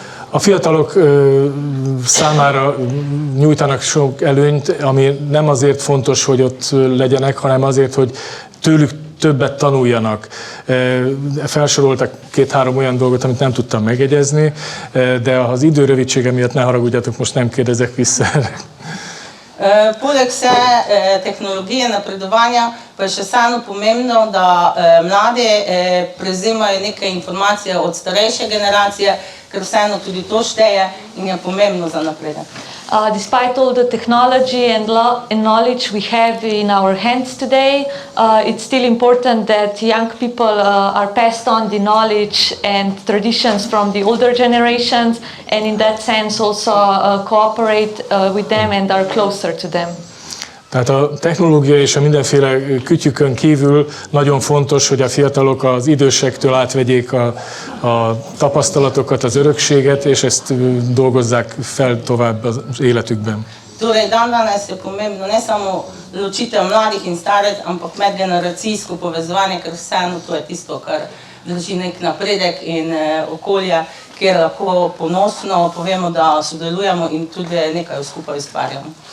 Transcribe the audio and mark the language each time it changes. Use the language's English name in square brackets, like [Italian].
[Hungarian] A fiatalok számára nyújtanak sok előnyt, ami nem azért fontos, hogy ott legyenek, hanem azért, hogy tőlük többet tanuljanak. Felsoroltak 2-3 olyan dolgot, amit nem tudtam megjegyezni, de az idő rövidsége miatt ne haragudjatok, most nem kérdezek vissza. [Slovenian] Poleg vse tehnologije napredovanja pa je še vseeno pomembno, da mladi prevzemajo neke informacije od starejše generacije, ker vseeno tudi to šteje in je pomembno za napredek. [English] Despite all the technology and knowledge we have in our hands today, it's still important that young people are passed on the knowledge and traditions from the older generations, and in that sense also cooperate with them and are closer to them. [Hungarian] Tehát a technológia és a mindenféle kütyükön kívül nagyon fontos, hogy a fiatalok az idősektől átvegyék a tapasztalatokat, az örökséget, és ezt dolgozzák fel tovább az életükben. [Slovenian] Torej, dandanes je pomembno ne samo ločitev mladih in starih, ampak medgeneracijsko povezovanje, ker vseeno to je tisto, kar drži nek napredek in okolje, kjer lahko ponosno povemo, da sodelujemo in tudi nekaj skupaj ustvarjamo.